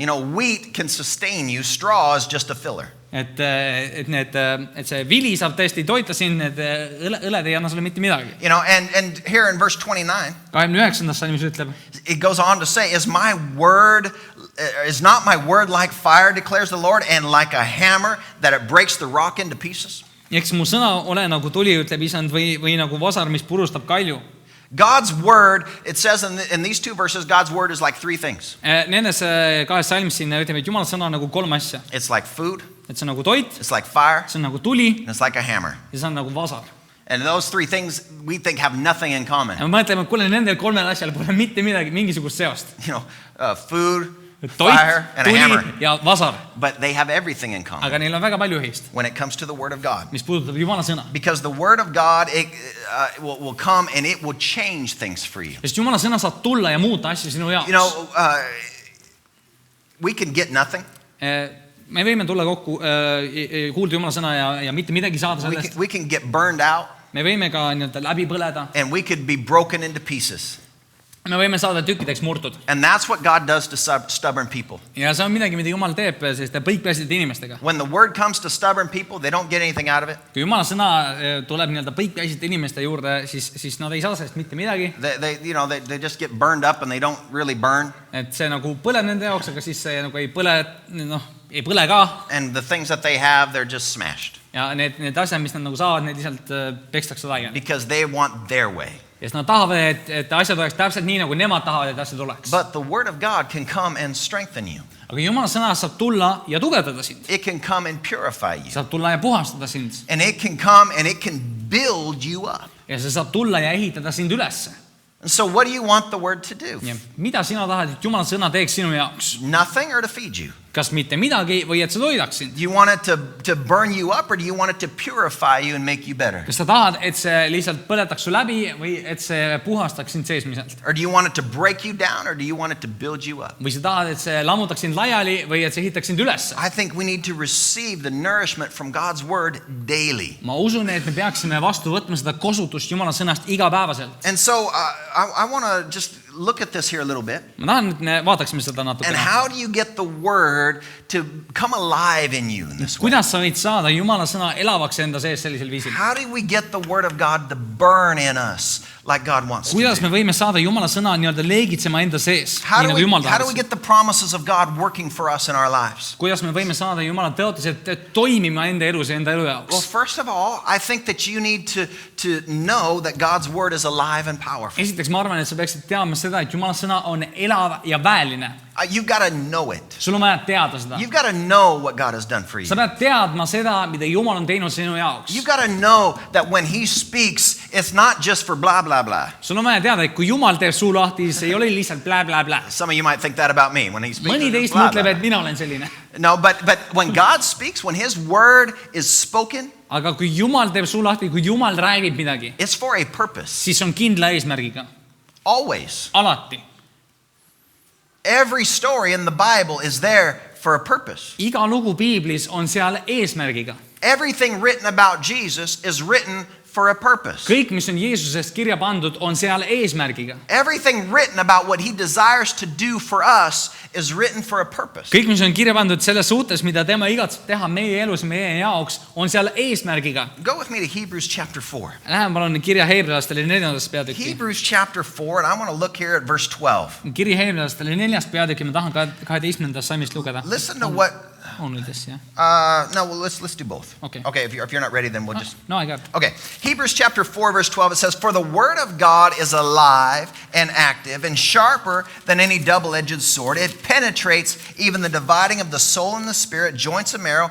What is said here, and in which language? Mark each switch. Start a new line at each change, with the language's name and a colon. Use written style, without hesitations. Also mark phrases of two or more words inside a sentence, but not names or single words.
English: Wheat can sustain you, straw is just a filler.
Estonian: Et see vili saab tõesti toita sind, need õled ei anna sulle mitte midagi.
English: And here in verse 29, 29.
Estonian: salmis ütleb,
English: it goes on to say, is not my word like fire, declares the Lord, and like a hammer that it breaks the rock into pieces?
Estonian: Eks mu sõna ole nagu tuli, ütleb isand, või nagu vasar, mis purustab kalju.
English: God's word, it says in these two verses, God's word is like three things.
Estonian: Nendes kahes salmis sinna ütleme, et Jumala sõna on nagu 3 asja.
English: It's like food,
Estonian: Et see on nagu toit,
English: it's like fire,
Estonian: see on nagu tuli
English: and it's like a hammer.
Estonian: ja see on nagu vasar.
English: And those three things we think have nothing in common.
Estonian: Ja me mõtleme, et kuule, nendel 3 asjal pole mitte midagi, mingisugust seost.
English: Food,
Estonian: Toit,
English: fire, and a hammer.
Estonian: tuli ja vasar.
English: But they have everything in common
Estonian: Aga neil on väga palju ühist,
English: when it comes to the word of God.
Estonian: mis puudutab Jumala sõna.
English: Because the word of God will come and it will change things for you.
Estonian: Sest Jumala sõna saab tulla ja muuta asju sinu jaoks.
English: We can get nothing.
Estonian: Me võime tulla kokku, kuulda Jumala sõna ja mitte midagi saada sellest.
English: We can get burned out.
Estonian: Me võime ka läbi põleda.
English: And we could be broken into pieces.
Estonian: Me võime saada tükkideks murtud.
English: And that's what God does to stubborn people.
Estonian: Ja see on midagi, mida Jumal teeb selliste põikpäiside inimestega.
English: When the word comes to stubborn people, they don't get anything out of it.
Estonian: Kui Jumala sõna tuleb põikpäiside inimeste juurde, siis nad ei saa sellest mitte midagi.
English: They just get burned up and they don't really burn.
Estonian: Et see nagu põleb nende jaoks, aga siis see nagu ei põle ka.
English: And the things that they have, they're just smashed.
Estonian: Ja need asjad, mis nad nagu saavad, need lihtsalt pekstakse laiali.
English: Because they want their way.
Estonian: Ja nad tahavad, et asjad oleks täpselt nii, nagu nemad tahavad, et asjad oleks.
English: But the word of God can come and strengthen you.
Estonian: Aga Jumala sõna saab tulla ja tugevdada sind.
English: It can come and purify you.
Estonian: Saab tulla ja puhastada sind.
English: And it can come and it can build you up.
Estonian: Ja see saab tulla ja ehitada sind ülesse.
English: And so what do you want the word to do?
Estonian: Ja mida sina tahad, et Jumala sõna teeks sinu jaoks?
English: Nothing, or to feed you?
Estonian: Kas mitte midagi või et see toidaks sind?
English: Do you want it to burn you up, or do you want it to purify you and make you better?
Estonian: Kas sa tahad, et see lihtsalt põletaks su läbi või et see puhastaks sind seesmiselt?
English: Or do you want it to break you down, or do you want it to build you up?
Estonian: Või sa tahad, et see lammutaks sind laiali või et see ehitaks sind ülesse?
English: I think we need to receive the nourishment from God's word daily.
Estonian: Ma usun, et me peaksime vastu võtma seda kosutust Jumala sõnast igapäevaselt.
English: And so I want to just look at this here a little bit.
Estonian: Ma tahan, et me vaataksime seda natukene.
English: And how do you get the word to come alive in you in this way?
Estonian: Kuidas sa võid saada Jumala sõna elavaks enda sees sellisel viisil?
English: How do we get the word of God to burn in us like God wants to
Estonian: Kuidas me
English: do?
Estonian: võime saada Jumala sõna leegitsema enda sees,
English: How
Estonian: nii
English: do
Estonian: nagu Jumal
English: we
Estonian: tahaks?
English: get the promises of God working for us in our lives?
Estonian: Kuidas me võime saada Jumala tõotused toimima enda elus ja enda elu
English: Well,
Estonian: jaoks?
English: first of all, I think that you need to know that God's word is alive and powerful.
Estonian: Esiteks ma arvan, et sa peaksid teadma seda, et Jumala sõna on elav ja väeline.
English: You've got to know it.
Estonian: Sul on vaja teada seda.
English: You've got to know what God has done for you.
Estonian: Sa pead teadma seda, mida Jumal on teinud sinu jaoks.
English: You've got to know that when he speaks, it's not just for blah, blah, blah.
Estonian: Sul on vaja teada, et kui Jumal teeb suu lahti, siis ei ole lihtsalt blä, blä, blä.
English: Some of you might think that about me when he speaks.
Estonian: Mõni
English: it's
Estonian: teist
English: blah,
Estonian: mõtleb,
English: blah.
Estonian: et mina olen selline.
English: No, but when God speaks, when his word is spoken,
Estonian: Aga kui Jumal teeb suu lahti, kui Jumal räägib midagi,
English: it's for a purpose.
Estonian: siis on kindla eesmärgiga.
English: Always.
Estonian: Alati.
English: Every story in the Bible is there for a purpose.
Estonian: iga lugu piiblis on seal eesmärgiga.
English: Everything written about Jesus is written for a purpose.
Estonian: kõik, mis on Jeesusest kirja pandud, on seal eesmärgiga.
English: Everything written about what he desires to do for us is written for a purpose.
Estonian: kõik, mis on kirja pandud selles suhtes, mida tema igatseb teha meie elus meie jaoks, on seal eesmärgiga.
English: Go with me to Hebrews chapter 4.
Estonian: Läheme palun kirja Heebrealastele 4. peatükki.
English: Hebrews chapter 4, and I want to look here at verse 12.
Estonian: kiri Heebrealastele 4. peatükki, ma tahan 12. salmist lugeda.
English: Listen to what... on this, jah? No, well, let's do both. Okay. Okay, if you're not ready, then we'll just... No, I got it. Okay, Hebrews chapter 4, verse 12, it says, "For the word of God is alive and active and sharper than any double-edged sword. It penetrates even the dividing of the soul and the spirit, joints and marrow.